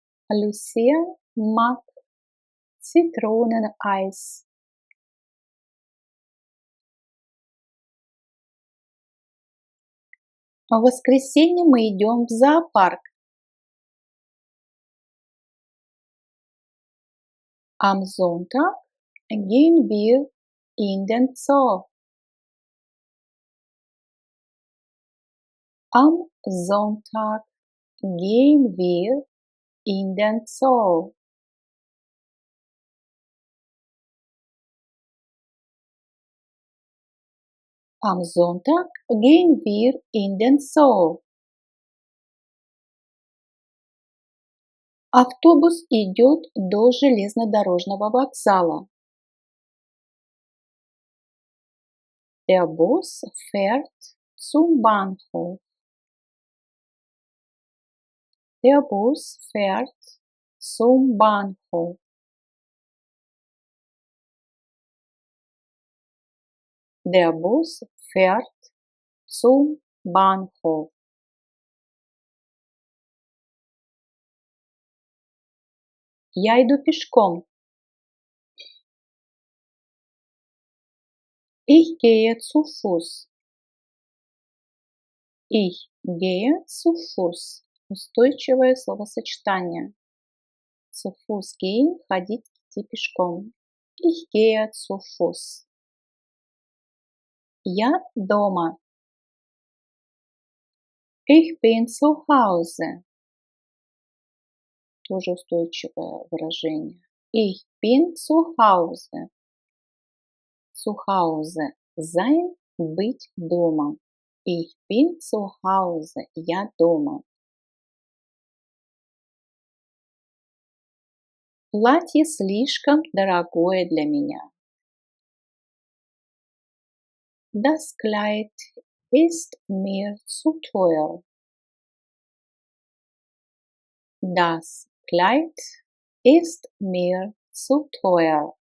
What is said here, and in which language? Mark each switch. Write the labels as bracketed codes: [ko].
[de] Lucia mag Zitroneneis. [ru] В воскресенье мы идем в зоопарк. [de] Am Sonntag gehen wir in den Zoo. Am Sonntag gehen wir in den Zoo. Am Sonntag gehen wir in den Zoo. [ru] Автобус идет до железнодорожного вокзала. [de] Der Bus fährt zum Bahnhof. Der Bus fährt zum Bahnhof. Der Bus fährt zum Bahnhof. [ru] Я иду пешком. [de] Ich gehe zu Fuß. Ich gehe zu Fuß. [ru] Устойчивое словосочетание. [de] Zu Fuß gehen, [ru] ходить, идти пешком. [de] Ich gehe zu Fuß. [ru] Я дома. [de] Ich bin zu Hause. [ru] Тоже устойчивое выражение. [de] Ich bin zu Hause. Zu Hause sein, [ru] быть дома. [de] Ich bin zu Hause. [ru] Я дома. Платье слишком дорогое для меня. [de] Das Kleid ist mir zu teuer. Das Kleid ist mir zu teuer.